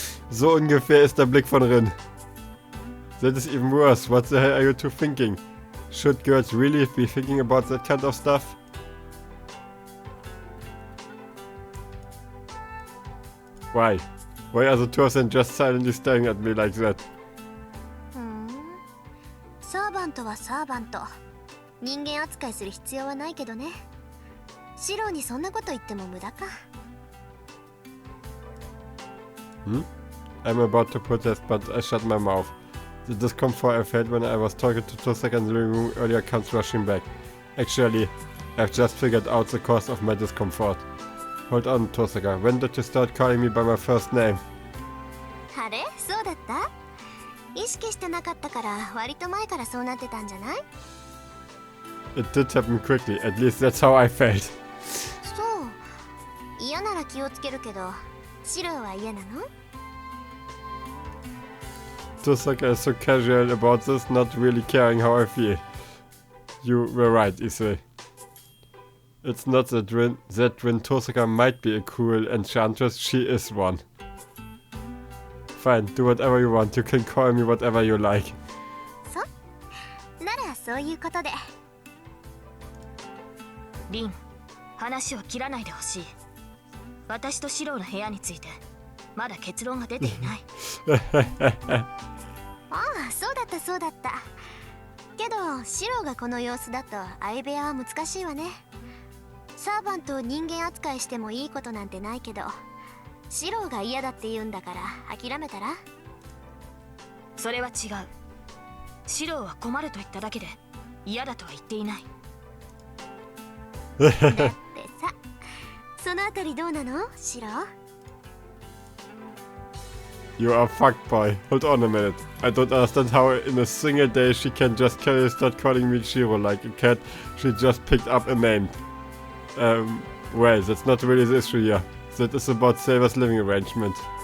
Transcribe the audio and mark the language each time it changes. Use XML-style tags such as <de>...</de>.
<de>So ungefähr ist der Blick von Rin.</de> <en>That is even worse. What the hell are you two thinking? Should girls really be thinking about that kind of stuff? Why? Why are the two of them just silently staring at me like that?</en> <ja>サーバントはサーバント。人間扱いする必要はないけどね。シロにそんなこと言っても無駄か。</ja> <en>I'm about to protest, but I shut my mouth. The discomfort I felt when I was talking to Tosaka in the living room earlier comes rushing back. Actually, I've just figured out the cause of my discomfort. Hold on, Tosaka. When did you start calling me by my first name?</en> <ja>あれ、そうだった？意識してなかったから割と前からそうなってたんじゃない？</ja> <en>It did happen quickly. At least that's how I felt.</en> <ja>そう。嫌なら気をつけるけど、シロは嫌なの</ja> <en>？Tosaka is so casual about this, not really caring how I feel. You were right, Issei. It's not that when Tosaka might be a cool enchantress, she is one. Fine, do whatever you want. You can call me whatever you like.</en> <ja>そう。ならそういうことで。リン、話を切らないでほしい。私とシロの部屋についてまだ結論が出ていない。ああ、そうだったそうだった。けどシロがこの様子だと相部屋は難しいわね。サーバントを人間扱いしてもいいことなんてないけど、シロが嫌だって言うんだから諦めたら？それは違う。シロは困ると言っただけで嫌だとは言っていない。だってさ、そのあたりどうなの、シロ</ja> <en>？You are fucked, boy. Hold on a minute. I don't understand how in a single day she can just casually start calling me Shiro like a cat she just picked up a name. Well, that's not really the issue here. That is about Saber's living arrangement.</en>